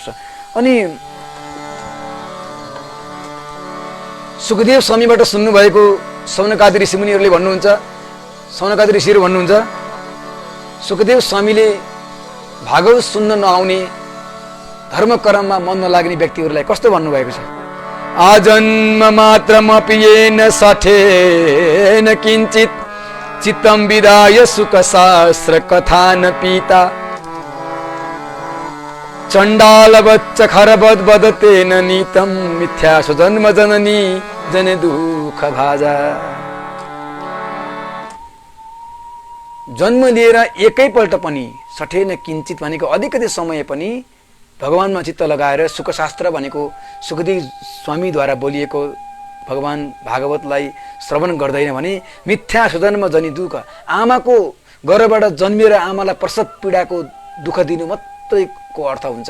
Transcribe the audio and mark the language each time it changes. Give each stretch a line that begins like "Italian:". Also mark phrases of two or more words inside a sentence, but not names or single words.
Nepali: अनि सुखदेव स्वामीबाट सुन्नुभएको सौनकादि ऋषिमुनिहरूले भन्नुहुन्छ, सौनकादि ऋषिहरू भन्नुहुन्छ, सुखदेव स्वामीले भागवत सुन्न नआउने, धर्म कर्ममा मन नलाग्ने व्यक्तिहरूलाई कस्तो भन्नुभएको छ?
Sanskrit: आजन्म मात्रमपि येन सठेन किञ्चित् चित्तं विदाय सुख शास्त्र कथा न पीता चण्डालवच्च खरवद् वदतेन नीतं मिथ्या स्वजन्म जननी जन दुःख भाजा।
Nepali: जन्म लिएर एकैपल्ट पनि सठेन किञ्चित भनेको अलिकति समय पनि भगवानमा चित्त लगाएर सुखशास्त्र भनेको सुखदेव स्वामीद्वारा बोलिएको भगवान भागवतलाई श्रवण गर्दैन भने
Sanskrit: मिथ्या स्वजन्म जनी दुःख,
Nepali: आमाको गर्भबाट जन्मिएर आमालाई प्रसव पीडाको दुःख दिनु मात्रैको अर्थ हुन्छ।